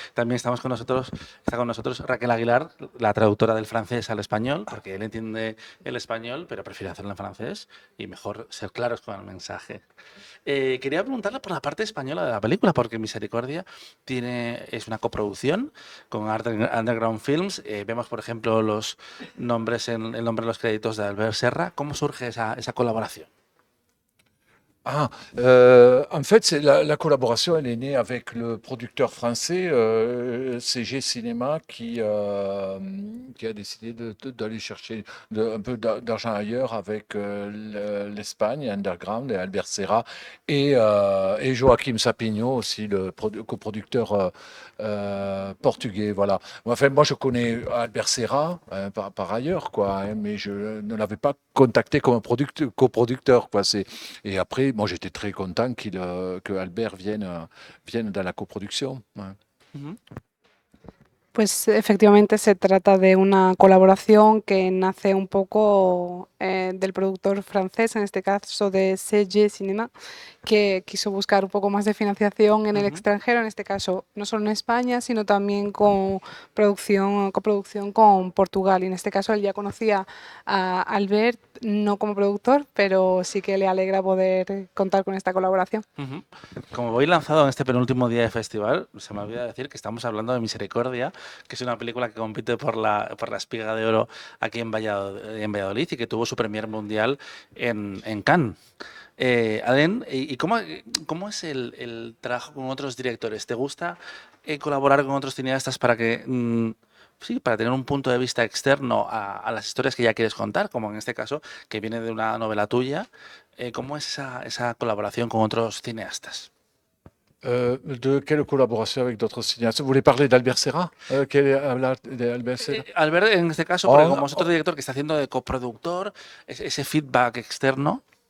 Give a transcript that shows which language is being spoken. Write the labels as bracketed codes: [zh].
[es] También está con nosotros Raquel Aguilar, la traductora del francés al español, porque él entiende el español, pero prefiere hacerlo en francés y mejor ser claros con el mensaje. Quería preguntarle por la parte española de la película, porque Misericordia es una coproducción con Underground Films. Vemos, por ejemplo, el nombre en los créditos de Albert Serra. ¿Cómo surge esa colaboración? [fr] En fait, la collaboration, elle est née avec le producteur français CG Cinéma qui a décidé d'aller chercher un peu d'argent ailleurs avec l'Espagne, Underground et Albert Serra et Joaquim Sapinho aussi, le coproducteur portugais. Voilà. Enfin, moi, je connais Albert Serra par ailleurs, quoi, hein, mais je ne l'avais pas contacté comme un coproducteur, quoi. Et après, moi, j'étais très content que Albert vienne dans la coproduction. Ouais. Ujú. [es] Pues efectivamente se trata de una colaboración que nace un poco del productor francés, en este caso de CG Cinema, que quiso buscar un poco más de financiación en el Ujú. extranjero, en este caso no solo en España, sino también con coproducción con Portugal. Y en este caso él ya conocía a Albert, no como productor, pero sí que le alegra poder contar con esta colaboración. Ujú. Como voy lanzado en este penúltimo día de festival, se me olvida decir que estamos hablando de Misericordia, que es una película que compite por la Espiga de Oro aquí en Valladolid y que tuvo su premier mundial en Cannes. Adén, ¿y cómo es el trabajo con otros directores? ¿Te gusta colaborar con otros cineastas para sí, para tener un punto de vista externo a las historias que ya quieres contar, como en este caso, que viene de una novela tuya? ¿Cómo es esa colaboración con otros cineastas? [fr] De quelle collaboration avec d'autres cinéastes? Vous voulez parler d'Albert Serra? [es] Hablar de Albert Serra? Albert, en este caso, porque Oh, como es otro director que está haciendo de coproductor, ese feedback externo.